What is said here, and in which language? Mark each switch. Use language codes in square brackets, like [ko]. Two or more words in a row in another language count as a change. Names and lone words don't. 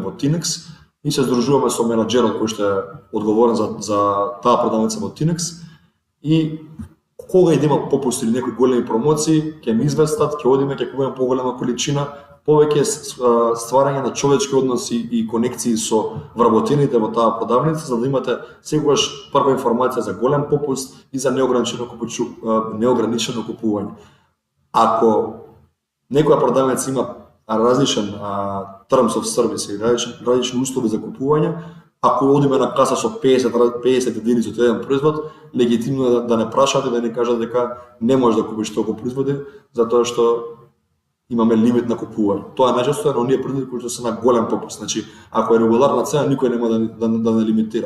[mk] во Tinex и се здружуваме со менаџерот кој што е одговорен за таа продавница во Tinex и кога и да има попуст или некои големи промоции, ќе ми известат, ќе одиме, ќе купуваме поголема количина, повеќе стварање на човечки односи и конекции со вработените во таа продавница, за да имате секогаш прва информација за голем попуст и за неограничено купување. Ако некоја продавница има различен [en] terms of service [mk] и различни услови за купување, ако одиме на каса со 50 единици од еден производ, легитимно е да не прашат и да не кажат дека не можеш да купиш толку производи, затоа што имаме лимит на купување. Тоа е најчесто на оние производи кои се на голем попуст. Значи, ако е регуларна цена, никој нема да не лимитира.